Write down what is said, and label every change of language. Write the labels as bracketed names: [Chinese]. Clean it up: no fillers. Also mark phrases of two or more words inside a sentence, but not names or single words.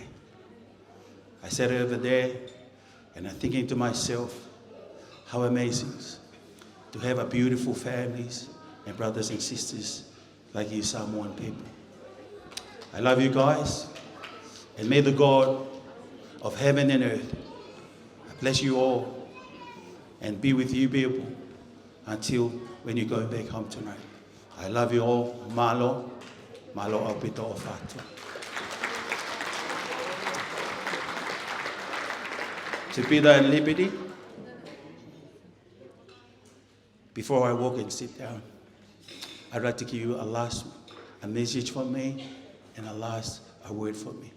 [English] I sat over there and I'm thinking to myself, how amazing to have a beautiful families and brothers and sisters like you Samoan people. I love you guys, and may the God of heaven and earth bless you all and be with you people until when you go back home tonight. I love you all. [Samoan] Malo, malo au pito o fatu. [English] To Peter and Liberty, before I walk and sit down, I'd like to give you a message from me and a word from me.